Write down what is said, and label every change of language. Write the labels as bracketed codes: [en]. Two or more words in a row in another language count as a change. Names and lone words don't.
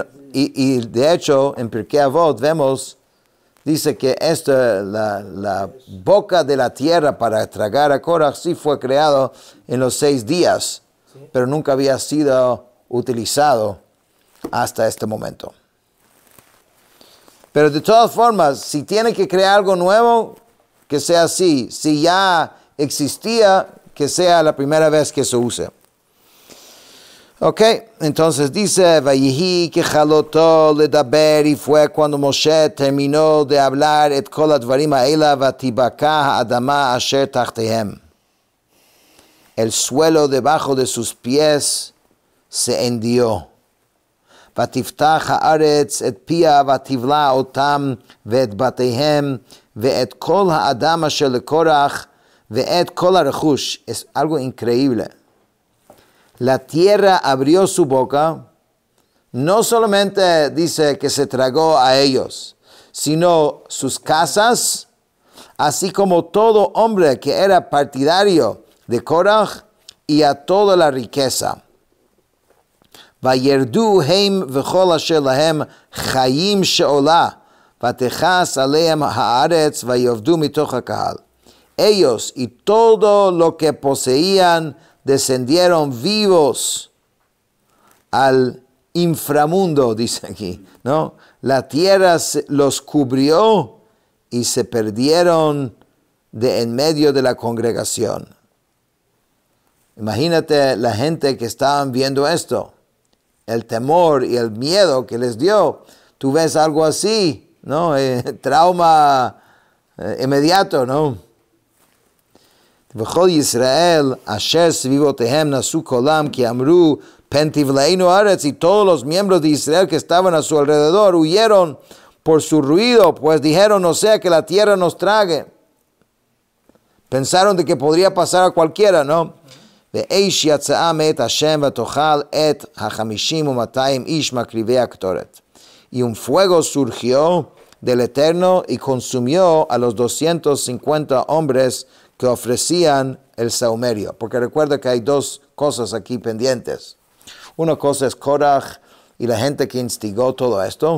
[es] Y de hecho, en Pirkei Avot vemos, dice que la boca de la tierra para tragar a Korach sí fue creado en los 6 días, sí, pero nunca había sido utilizado hasta este momento. Pero de todas formas, si tiene que crear algo nuevo, que sea así. Si ya existía, que sea la primera vez que se use. Ok, entonces dice, [he] ויהי ככלתו לדבר, [es] y fue cuando Moshe terminó de hablar, [he] את כל הדברים האלה ותבקע האדמה אשר תחתיהם. [es] El suelo debajo de sus pies se hendió. [he] ותפתח הארץ את פיה ותבלע אתם ואת בתיהם ואת כל האדם אשר לקרח ואת כל הרכוש, [es] es algo increíble. La tierra abrió su boca, no solamente dice que se tragó a ellos, sino sus casas, así como todo hombre que era partidario de Korach y a toda la riqueza. [he] וירדו הם וכל אשר להם חיים שאולה ותכס עליהם הארץ ויאבדו מתוך הקהל. [es] Ellos y todo lo que poseían descendieron vivos al inframundo, dice aquí, ¿no? La tierra los cubrió y se perdieron de en medio de la congregación. Imagínate la gente que estaban viendo esto, el temor y el miedo que les dio. Tú ves algo así, ¿no? Trauma inmediato, ¿no? [he] וכל ישראל אשר סביבותיהם נשאו קולם כי אמרו פן תבלענו הארץ, [es] y todos los miembros de Israel que estaban a su alrededor huyeron por su ruido, pues dijeron, no sea que la tierra nos trague. Pensaron de que podría pasar a cualquiera, ¿no? [he] ואש יצאה מאת השם ותאכל את 50 ו200 איש מקריבי הקטורת. [es] Y un fuego surgió del Eterno y consumió a los 250 hombres que ofrecían el saumerio. Porque recuerda que hay dos cosas aquí pendientes. Una cosa es Korach y la gente que instigó todo esto.